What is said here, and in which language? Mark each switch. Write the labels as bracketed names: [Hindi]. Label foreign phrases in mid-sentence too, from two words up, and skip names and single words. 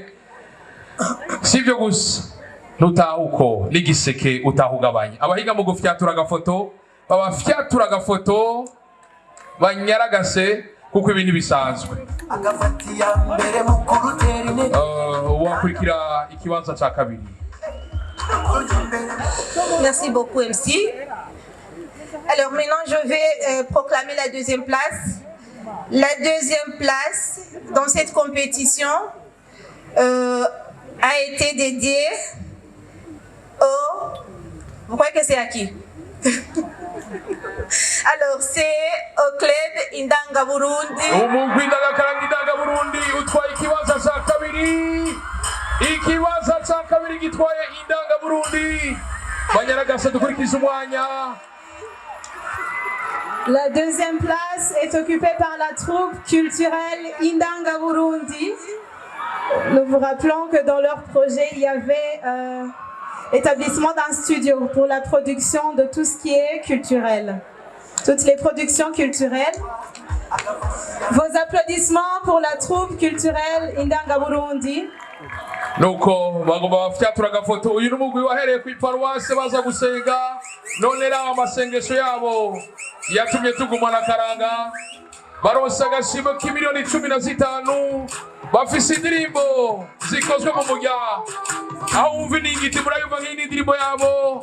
[Rundi] Sivyo gusa nutahuko n'igiseke utahugabanya. Abahiga mu gufyatura agafoto babafyatura agafoto banyaragase kuko ibintu bisanzwe. Wakurikira ikibanza cya kabiri. [French] Merci beaucoup MC. Alors maintenant je vais proclamer la 2e place. La 2e place dans cette compétition a été dédiée au... Vous croyez que c'est à qui? Alors c'est au club Indanga Burundi. [Rundi] Umugwi Indanga Indanga Burundi utwaye ikibanza cya kabiri. Ikibanza cya kabiri gitwaye Indanga Burundi. Banyaragase dukurikiza umwanya. [French] La 2e place est occupée par la troupe culturelle Indanga Burundi. Nous vous rappelons que dans leur projet, il y avait l'établissement d'un studio pour la production de tout ce qui est culturel. Toutes les productions culturelles. Vos applaudissements pour la troupe culturelle Indanga Burundi. [Rundi] Nuko bagomba bafyatura agafoto. Uyu n'umugwi wahereye ku iparuwase baza gusenga. None raba amasengesho yabo yatumye tugumana karanga. Baronse agashimo k'imiliyoni 15. Bafise indirimbo zikozwe mu mujya. Aho wumva n'igiti murayumva nk'indirimbo yabo.